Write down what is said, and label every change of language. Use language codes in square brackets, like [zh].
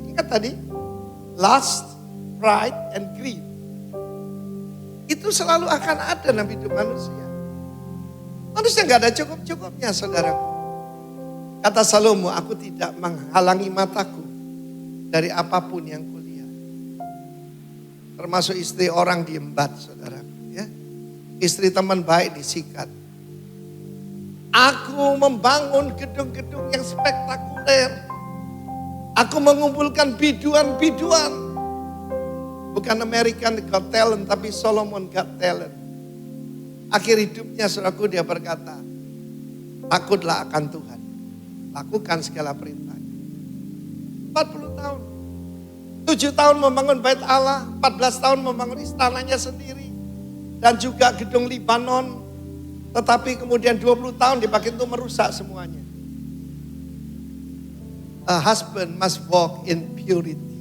[id] Ingat tadi, [en] lust, pride, and greed. [id] Itu selalu akan ada dalam hidup manusia. Manusia gak ada cukup-cukupnya, saudaraku. Kata Salomo, aku tidak menghalangi mataku dari apapun yang kulihat. Termasuk istri orang diembat, saudaraku. Ya. Istri teman baik disikat. Aku membangun gedung-gedung yang spektakuler. Aku mengumpulkan biduan-biduan. Bukan American Got Talent, tapi Solomon Got Talent. Akhir hidupnya, saudaraku, dia berkata, takutlah akan Tuhan. Lakukan segala perintah. 40 tahun. 7 tahun membangun bait Allah, 14 tahun membangun istananya sendiri. Dan juga gedung Libanon. Tetapi kemudian 20 tahun dipakai untuk merusak semuanya. [en] A husband must walk in purity.